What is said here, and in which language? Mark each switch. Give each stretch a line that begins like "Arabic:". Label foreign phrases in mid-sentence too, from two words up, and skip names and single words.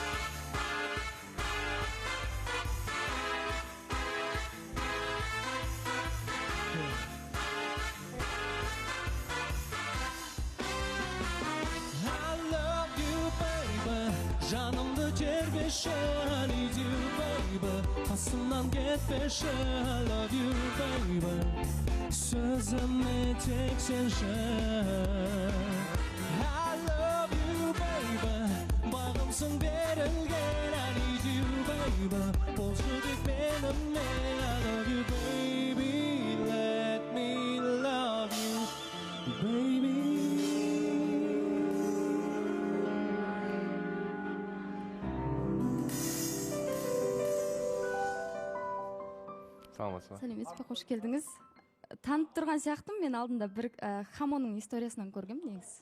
Kazakh: Жанымды тербеші,
English: I need you, baby.
Kazakh: Қасымнан кетпеші,
English: I love you, baby.
Kazakh: Сөзіме тек сенші.
English: I love you, baby.
Kazakh: Бағымсың берілген,
English: I need you, baby.
Kazakh: Болшы тек менімен,
English: I love you, baby. Let me love you, baby.
Kazakh: Сәлеметсіз бе, қош келдіңіз. Танып тұрған сияқтым, мен алдында бір Хамонның историясынан көргем негізі.